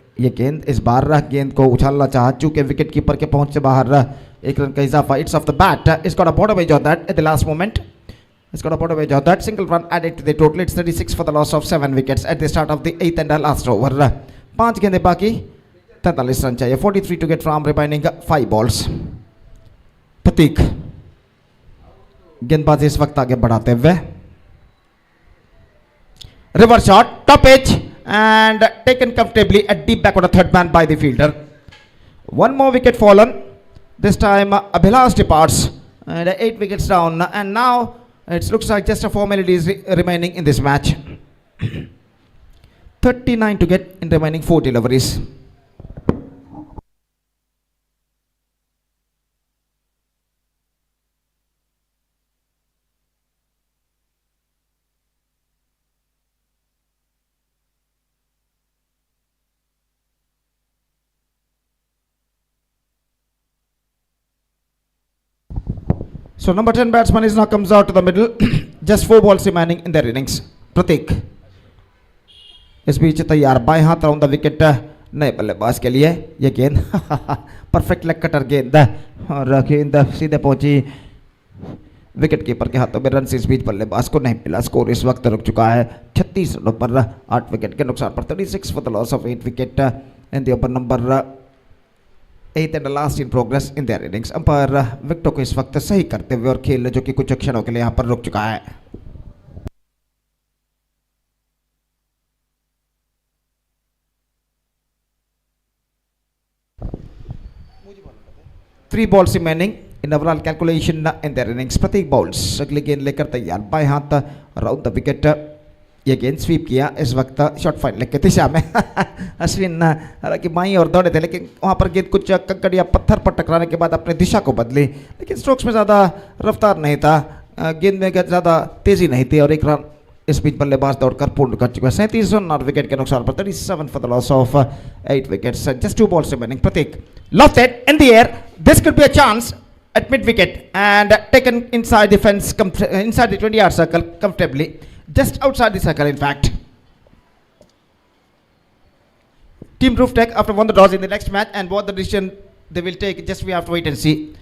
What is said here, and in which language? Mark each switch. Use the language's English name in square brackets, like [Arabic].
[English] ये गेंद इस बार गेंद को उछालना चाह चूंकि विकेट कीपर के पहुंच से बाहर, 1 रन का इजाफा, it's off the bat, it's got a border wedge off that at the last moment, it's got a border wedge off that, single run added to the total, it's 36 for the loss of 7 wickets at the start of the 8th and last over. [Hindi] 5 गेंदें बाकी, 43 run चाहिए, 43 to get from remaining 5 balls. [English] प्रतीक गेंदबाजी इस वक्त आगे बढ़ाते हुए, reverse shot, top edge, and taken comfortably at deep back on the third man by the fielder. One more wicket fallen. This time Abhilash departs, and 8 wickets down. And now it looks like just a formality is remaining in this match. 39 to get in remaining 4 deliveries. So number 10 batsman is now comes out to the middle. Just 4 balls remaining in their innings. [Hindi] Pratik इस बीच तैयार, बाएं हाथ round the wicket नए बल्लेबाज के लिए। ये गेंद परफेक्ट लेग कटर गेंद, और गेंद सीधे पहुंची विकेट कीपर के हाथों में। रन इस बीच बल्लेबाज को नहीं मिला, स्कोर इस वक्त रुक चुका है 36 रनों पर 8 विकेट के नुकसान पर। [English] 36 for the loss of 8 wicket in the over number 8th and last in progress in their innings. [Hindi] Umpire विकेटों को इस वक्त सही करते हुए, और खेल जो कि कुछ क्षणों के लिए यहाँ पर रुक चुका है। [English] 3 balls remaining in overall calculation in their innings. [Hindi] Prateek balls अगली गेंद लेकर तैयार, बाएं हाथ राउंड द विकेट। ये गेंद स्वीप किया इस वक्त शॉर्ट फाइन लेग के दिशा में। अश्विन हालांकि बाईं और दौड़े थे, लेकिन वहाँ पर गेंद कुछ कंकड़ या पत्थर पर टकराने के बाद अपने दिशा को बदली, लेकिन स्ट्रोक्स में ज़्यादा रफ्तार नहीं था, गेंद में ज़्यादा तेज़ी नहीं थी, और 1 रन इस बीच बल्लेबाज दौड़कर पूर्ण कर चुका है। 37 रन और विकेट के नुकसान पर 37 for the loss of 8 wickets. [English] Just 2 balls remaining. Pratik lofted in the air. This could be a chance at mid wicket and taken inside the fence, inside the 20-yard circle comfortably, just outside the circle in fact. Team Rooftech after won the toss in the next match, and what the decision they will take, just we have to wait and see.